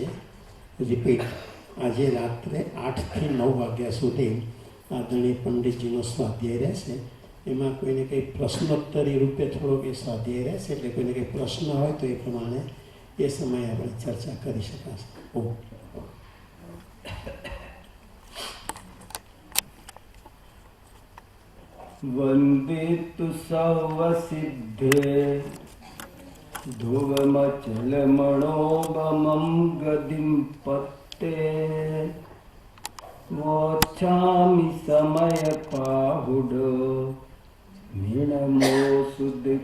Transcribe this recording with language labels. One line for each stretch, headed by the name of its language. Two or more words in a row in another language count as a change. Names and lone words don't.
Gujarati: રિપીટ, આજે રાત્રે 8 થી 9 વાગ્યા સુધી આદરણીય પંડિતજીનો સ્વાધ્યાય રહેશે. એમાં કોઈને કંઈ પ્રશ્નોત્તરી રૂપે થોડો કંઈ સ્વાધ્યાય રહેશે, એટલે કોઈને કંઈ પ્રશ્ન હોય તો એ પ્રમાણે એ સમયે આપણે ચર્ચા કરી શકાશે.
Prakrit languages: वंदित सव सिद्धे ध्रुवमचल मणोगमं गदिं पत्ते वोच्छामि समय पाहुड मीणमो सुद